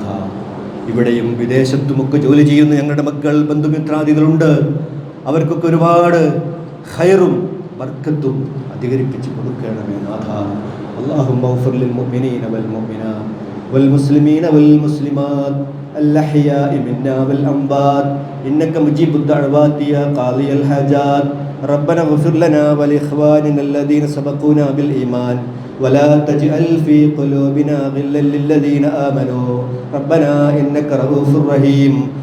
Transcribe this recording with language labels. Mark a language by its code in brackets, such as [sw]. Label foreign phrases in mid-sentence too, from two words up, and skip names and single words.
[ml] ഇവിടെയും വിദേശത്തുമൊക്കെ ജോലി ചെയ്യുന്ന ഞങ്ങളുടെ മക്കൾ, ബന്ധുമിത്രാദികളുണ്ട്. അവർക്കൊക്കെ ഒരുപാട് ഖൈറും ബർക്കത്തും അധികരിപ്പിച്ച് കൊടുക്കണമേ നാഥ. [ar] اللهم اغفر للمؤمنين والمؤمنات والمسلمين والمسلمات الأحياء منا والأموات إنك مجيب الدعوات يا قاضي الحاجات. ربنا اغفر لنا ولإخواننا الذين سبقونا بالإيمان ولا تجعل في قلوبنا غلا للذين آمنوا ربنا إنك رؤوف رحيم.